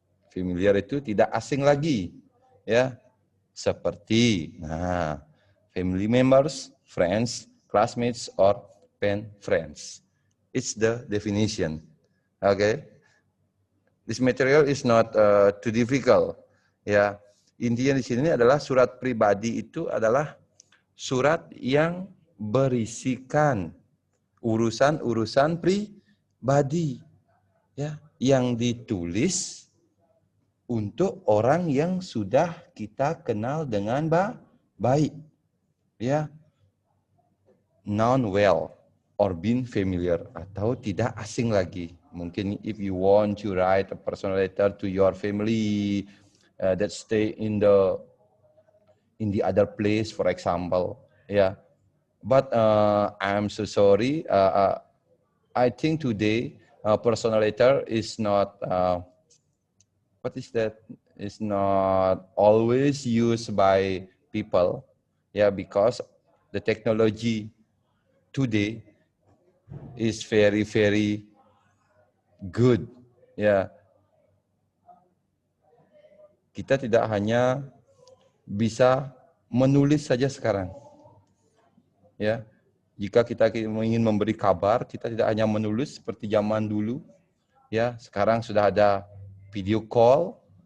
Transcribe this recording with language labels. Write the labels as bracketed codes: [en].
[id] Familiar itu tidak asing lagi, ya. Seperti [en] family members, friends, classmates, or pen friends. It's the definition. Okay. This material is not too difficult. [id] Ya, intinya di sini adalah surat pribadi itu adalah surat yang berisikan urusan-urusan pribadi, ya, yang ditulis untuk orang yang sudah kita kenal dengan baik, ya, [en] known well or been familiar, [id] atau tidak asing lagi. Mungkin [en] if you want to write a personal letter to your family that stay in the other place, for example, yeah. But I'm so sorry. I think today personal letter is not what is that? Is not always used by people, yeah, because the technology today is very, very good. [id] Ya, kita tidak hanya bisa menulis saja sekarang. Ya, jika kita ingin memberi kabar, kita tidak hanya menulis seperti zaman dulu. Ya, sekarang sudah ada video call.